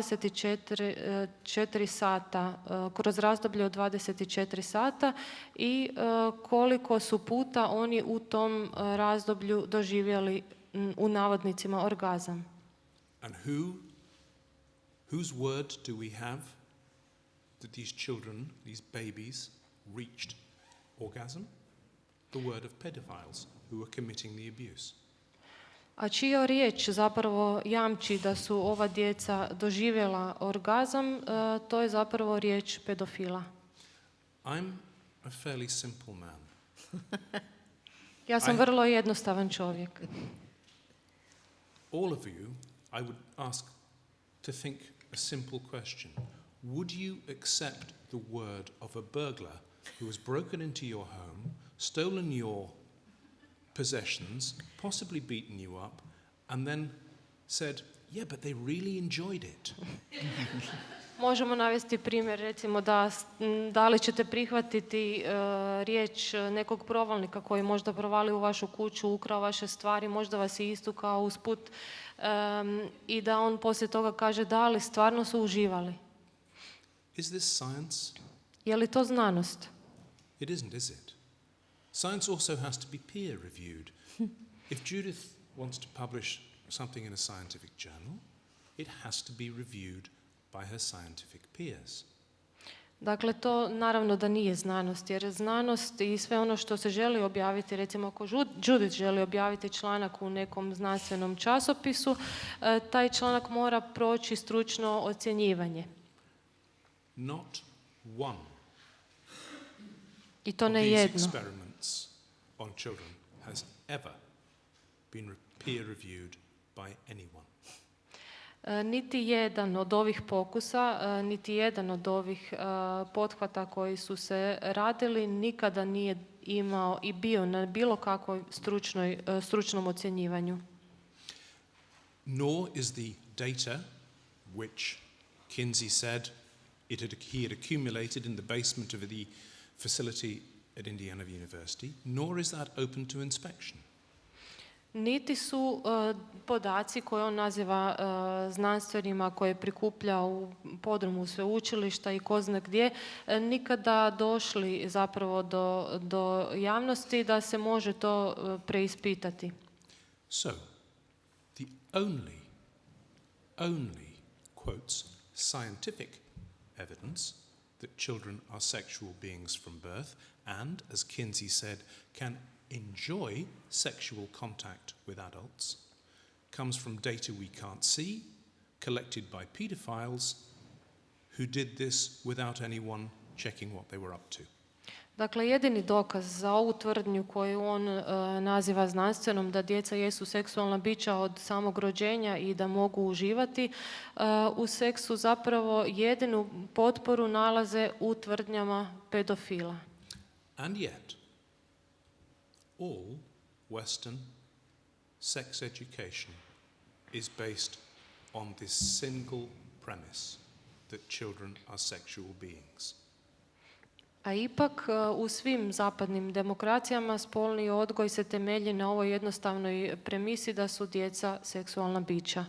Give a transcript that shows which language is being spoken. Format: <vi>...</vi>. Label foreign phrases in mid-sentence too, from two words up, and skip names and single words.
<hr>24 sata, kroz razdoblje od 24 sata i koliko su puta oni u tom razdoblju doživjeli u navodnicima orgazam.</hr> <en>And whose word do we have that these children, these babies, reached orgasm? The word of pedophiles who were committing the abuse.</en> <hr>A čija riječ zapravo jamči da su ova djeca doživjela orgazam, to je zapravo riječ pedofila.</hr> <en>I'm a fairly simple man.</en> <hr>Ja sam vrlo jednostavan čovjek.</hr> <en>All of you, I would ask to think a simple question. Would you accept the word of a burglar who has broken into your home, stolen your possessions, possibly beaten you up, and then said, yeah, but they really enjoyed it?</en> <hr>Možemo navesti primjer, recimo da li ćete prihvatiti riječ nekog provalnika koji možda provali u vašu kuću, ukrao vaše stvari, možda vas je istukao usput i da on poslije toga kaže da li stvarno su uživali.</hr> <en>Is this science?</en> <hr>Je li to znanost?</hr> <en>It isn't, is it? Science also has to be peer reviewed. If Judith wants to publish something in a scientific journal, it has to be reviewed by her scientific peers.</en> <hr>Dakle, to naravno da nije znanost, jer znanost i sve ono što se želi objaviti, recimo ako Judith želi objaviti članak u nekom znanstvenom časopisu, taj članak mora proći stručno ocjenjivanje.</hr> <en>Not one</en> <hr>I to</hr> <en>of</en> <hr>ne</hr> <en>these</en> <hr>jedno.</hr> <en>experiments on children has ever been peer reviewed by anyone.</en> <hr>Niti jedan od ovih pokusa, niti jedan od ovih pothvata koji su se radili nikada nije imao i bio na bilo kakvoj stručnom ocjenjivanju.</hr> <en>Nor is the data which Kinsey said he had accumulated in the basement of the facility at Indiana University, nor is that open to inspection.</en> <hr>Niti su podaci koje on naziva znanstvenima koje prikuplja u podrumu sveučilišta i ko zna gdje, nikada došli zapravo do javnosti da se može to preispitati.</hr> <en>So, the only quotes scientific evidence that children are sexual beings from birth and, as Kinsey said, can enjoy sexual contact with adults comes from data we can't see, collected by pedophiles who did this without anyone checking what they were up to.</en> <hr>Dakle, jedini dokaz za ovu tvrdnju koju on naziva znanstvenom, da djeca jesu seksualna bića od samog rođenja i da mogu uživati u seksu, zapravo jedinu potporu nalaze u tvrdnjama pedofila.</hr> <en>And yet, all Western sex education is based on this single premise that children are sexual beings.</en> <hr>A ipak u svim zapadnim demokracijama spolni odgoj se temelji na ovoj jednostavnoj premisi da su djeca seksualna bića.</hr>